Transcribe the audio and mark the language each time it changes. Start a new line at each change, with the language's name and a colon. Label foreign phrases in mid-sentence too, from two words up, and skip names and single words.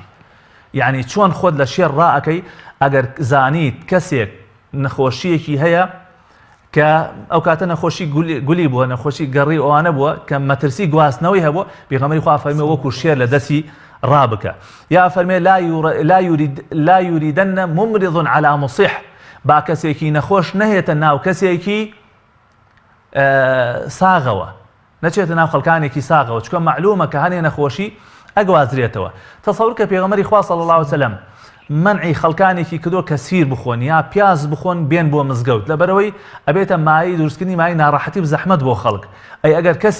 Central Kurdish: یعنی چۆن خۆت لە شێر ڕائەکەی ئەگەر زانیت کەسێک نەخۆشیەکی هەیە کە ئەو کاتە نەخۆشی گولی بووە، نەخۆشی گەڕی ئەوانە بووە کە مەترسی گواستنەوەی هەبووە، پێغەمبەری خوا فەرمێ وەکو شێر لە دەستی ڕابکە. یا فەرمێ
Arabic: لا يريدن ممرض على مصح،
Central Kurdish: با کەسێکی نەخۆش نەهێتە ناو کەسێکی ساغەوە، نەچێتە ناو خەڵکانێکی ساغەوە، چکە معلومە کە هەنێ نەخۆشی ئەگوازرێتەوە. تەسەوور کە پێغەمبەری خوا
Arabic: صلی الله علیه وسلم
Central Kurdish: منعی خەڵکانێکی کردو کە سیر بخۆن یا پیاز بخۆن بێن بۆ مزگەوت، لەبەرەوەی ئەبێتە مای دروستکردنی مای ناڕەحەتی و زەحمەت بۆ خەڵک.